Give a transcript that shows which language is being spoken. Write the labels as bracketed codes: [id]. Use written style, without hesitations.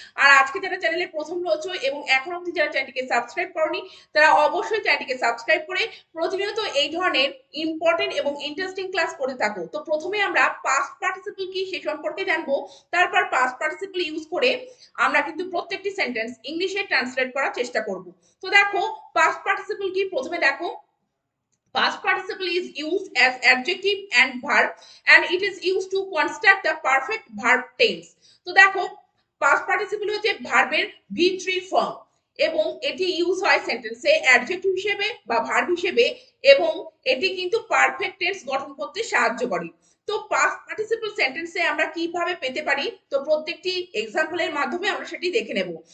[bn] আর আজকে যারা চ্যানেলে প্রথম রয়েছে এবং এখন অবধি যারা চ্যানেলটিকে সাবস্ক্রাইব করনি তারা অবশ্যই চ্যানেলটিকে সাবস্ক্রাইব করে প্রতিনিয়ত এই ধরনের ইম্পর্টেন্ট এবং ইন্টারেস্টিং ক্লাস করে থাকো। তো প্রথমে আমরা পাস্ট পার্টিসিপল কি সে সম্পর্কে জানবো, তারপর পাস্ট পার্টিসিপল ইউজ করে আমরা কিন্তু প্রত্যেকটি সেন্টেন্স ইংলিশে ট্রান্সলেট করার চেষ্টা করব। তো দেখো পাস্ট পার্টিসিপল কি, প্রথমে দেখো [en] past participle is used as adjective and verb and it is used to construct the perfect verb tense. [bn] তো দেখো past participle হচ্ছে ভার্বের V3 ফর্ম এবং এটি ইউজ হয় সেন্টেন্সে অ্যাডজেক্টিভ হিসেবে বা ভার্ব হিসেবে এবং এটি কিন্তু পারফেক্ট টেন্স গঠন করতে সাহায্য করে। তো পাস্ট পার্টিসিপল সেন্টেন্সে আমরা কিভাবে পেতে পারি, তো প্রত্যেকটি এক্সাম্পলের মাধ্যমে আমরা সেটি দেখে নেব।